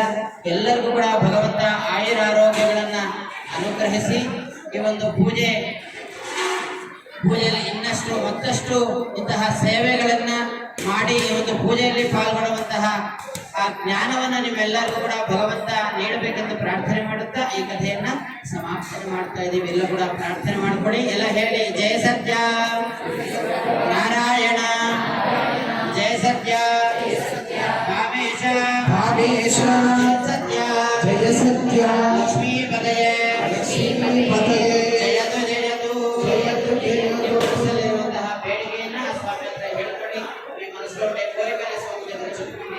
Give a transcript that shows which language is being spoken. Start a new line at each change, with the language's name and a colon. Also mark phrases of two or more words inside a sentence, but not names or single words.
Kannada: ಎಲ್ಲರಿಗೂ ಕೂಡ ಭಗವಂತ ಆಯುರಾರೋಗ್ಯಗಳನ್ನ ಅನುಗ್ರಹಿಸಿ ಈ ಒಂದು ಪೂಜೆಯಲ್ಲಿ ಇನ್ನಷ್ಟು ಮತ್ತಷ್ಟು ಇಂತಹ ಸೇವೆಗಳನ್ನ ಮಾಡಿ ಈ ಒಂದು ಪೂಜೆಯಲ್ಲಿ ಪಾಲ್ಗೊಳ್ಳುವಂತಹ ಆ ಜ್ಞಾನವನ್ನ ನಿಮ್ಮೆಲ್ಲರಿಗೂ ಕೂಡ ಭಗವಂತ ನೀಡಬೇಕೆಂದು ಪ್ರಾರ್ಥನೆ ಮಾಡುತ್ತಾ ಈ ಕಥೆಯನ್ನ ಸಮಾಪ್ತಿ ಮಾಡ್ತಾ ಇದ್ದೀವಿ. ಎಲ್ಲ ಕೂಡ ಪ್ರಾರ್ಥನೆ ಮಾಡ್ಕೊಳ್ಳಿ. ಎಲ್ಲ ಹೇಳಿ, ಜಯ ಸತ್ಯ ನಾರಾಯಣ, ಜಯ ಸತ್ಯ ಭಾಮೇಶ.
Sanskrit: सत्य जय सत्य लक्ष्मीपतये लक्ष्मीपतये जयतु जयतु जयतु जयतु
Kannada: ಮನಸ್ಸಲ್ಲಿರುವಂತಹ ಬೇಡಿಕೆಯನ್ನ ಸ್ವಾಮಿ ಹತ್ರ ಹೇಳ್ಕೊಳ್ಳಿ. ಈ ಮನಸ್ಸಲ್ಲಿ ಕೋರಿಕೆಯ ಸ್ವಾಮಿ ಹತ್ರ చెప్పుకోండి.